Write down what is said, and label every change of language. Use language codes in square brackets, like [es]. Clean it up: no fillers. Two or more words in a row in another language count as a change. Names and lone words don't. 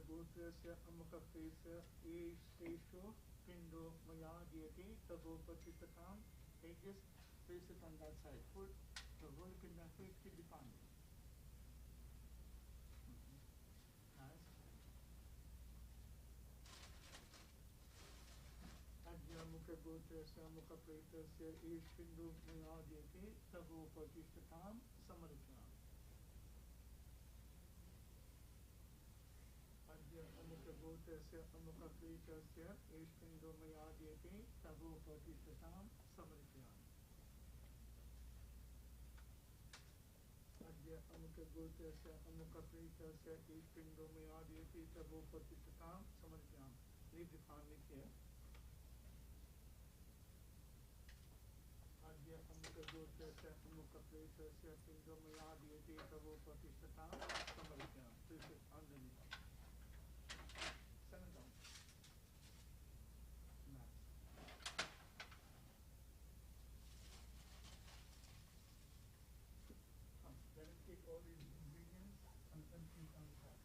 [sa] गोत्रस्य अमुक प्रेत एष एषो पिण्डो मया दीयते तव उपतिष्ठताम्. [en] Take this, place it on that side. Put the whole pinda face to the palm. Nice. [sa] अद्य अमुक गोत्रस्य अमुक प्रेत एष पिण्डो मया दीयते तव उपतिष्ठताम् समर्पितम्. अमुक गोत्रस्य अमुक प्रेतस्य एषपिण्डो मया दीयते तव उपतिष्ठताम् समर्पितम्. अद्य अमुक गोत्रस्य अमुक प्रेतस्य एषपिण्डो मया दीयते तव उपतिष्ठताम् समर्पितम्. [en] Leave the family here. [sa] अद्य अमुक गोत्रस्य अमुक प्रेतस्य पिण्डो मया दीयते तव उपतिष्ठताम् समर्पितम्. [en] This is underneath. Settle down. Nice. Let us take all these ingredients and empty on the side.